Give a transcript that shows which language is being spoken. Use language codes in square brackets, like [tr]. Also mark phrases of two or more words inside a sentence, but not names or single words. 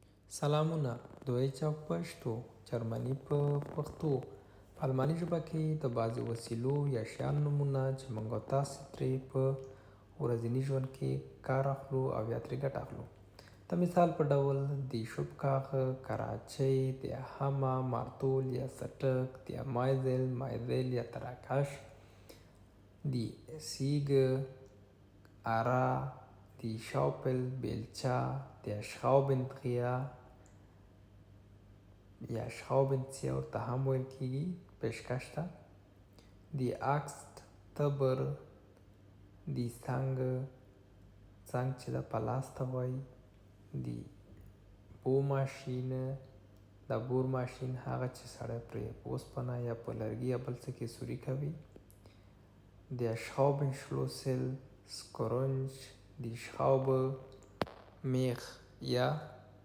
[ps] سلامونه دویچ او پښتو جرمني په پښتو په الماني ژبه کې د بعضو وسیلو یا شیانو نومونه چې موږ او تاسې ترې په ورځني ژوند کې کار اخلو او یا ترې ګټه اخلو. د مثال په ډول دی شوبکاغه، کراچۍ، [de] der Hammer، [ps] مارتول یا څټک، [de] der Meißel، [ps] مایزل یا تراکش، [de] die Säge، اره، die Schaufel، بیلچه، der Schraubendreher [ps] یا شراوبنسیه ورته هم ویل کېږي پیشکش ته، [de] die Axt، تبر، die Zange، [ps] زنګ چې د پلاس ته وایي، [de] die Bohrmaschine، [ps] د بور ماشین هغه چې سړی پرې په اوسپنه یا په لرګي یا بل څه کې سوري کوي، [de] der Schraubenschlüssel، سکرنج، die Schraube، [ps] میخ یا